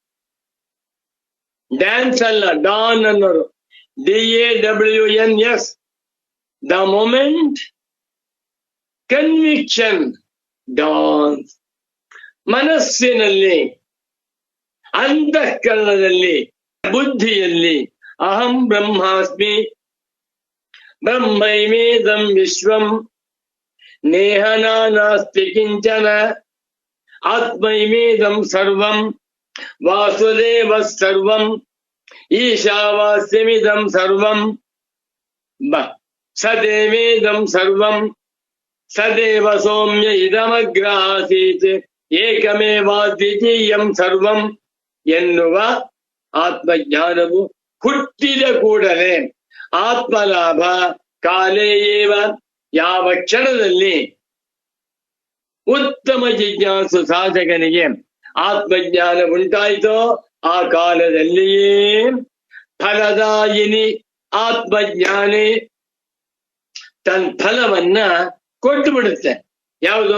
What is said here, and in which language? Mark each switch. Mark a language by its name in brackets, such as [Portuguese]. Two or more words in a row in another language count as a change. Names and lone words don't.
[Kannada] ಡ್ಯಾನ್ಸ್ ಅಲ್ಲ, ಡಾನ್ ಅನ್ನೋರು, DAWNS. [English] the moment conviction dawns. [Kannada] ಮನಸ್ಸಿನಲ್ಲಿ, ಅಂತಃಕರಣದಲ್ಲಿ, ಬುದ್ಧಿಯಲ್ಲಿ [Sanskrit] ಅಹಂ ಬ್ರಹ್ಮಾಸ್ಮಿ, ಬ್ರಹ್ಮೈವೇದಂ ವಿಶ್ವಂ, ನೇಹ ನಾಸ್ತಿ ಕಿಂಚನ, ಆತ್ಮೈವೇದಂ ಸರ್ವಂ, ವಾಸುದೇವ ಸರ್ವಂ, ಈಶಾವಾಸ್ಯಮಿದಂ ಸರ್ವಂ, ಸದೇವೇದಂ ಸರ್ವಂ, ಸದೇವ ಸೌಮ್ಯ ಇದಮಗ್ರಾಸೀತ್ ಏಕಮೇವಾದ್ವಿತೀಯಂ ಸರ್ವಂ [Kannada] ಎನ್ನುವ ಆತ್ಮಜ್ಞಾನವು ಹುಟ್ಟಿದ ಕೂಡಲೇ [Sanskrit] ಆತ್ಮಲಾಭ ಕಾಲೇಯೇವ, [Kannada] ಯಾವ ಕ್ಷಣದಲ್ಲಿ ಉತ್ತಮ ಜಿಜ್ಞಾಸು ಸಾಧಕನಿಗೆ ಆತ್ಮಜ್ಞಾನ ಉಂಟಾಯಿತೋ ಆ ಕಾಲದಲ್ಲಿಯೇ ಫಲದಾಯಿನಿ ಆತ್ಮಜ್ಞಾನಿ ತನ್ನ ಫಲವನ್ನ ಕೊಟ್ಟು ಬಿಡುತ್ತೆ. ಯಾವುದು?